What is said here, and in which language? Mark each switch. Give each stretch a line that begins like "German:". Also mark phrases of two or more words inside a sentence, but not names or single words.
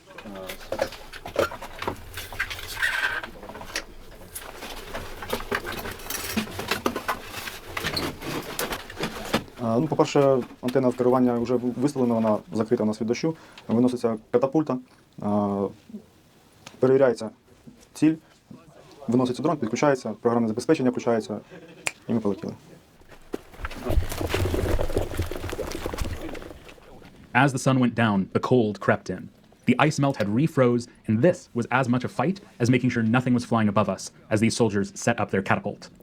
Ukrainian: Ну, по-перше, антенна в керування вже виставлена, вона закрита у нас від дощу, виноситься катапульта, перевіряється ціль, виноситься дрон, підключається, програмне забезпечення включається, і ми полетіли.
English: As the sun went down, the cold crept in. The ice melt had refroze, and this was as much a fight as making sure nothing was flying above us as these soldiers set up their catapult.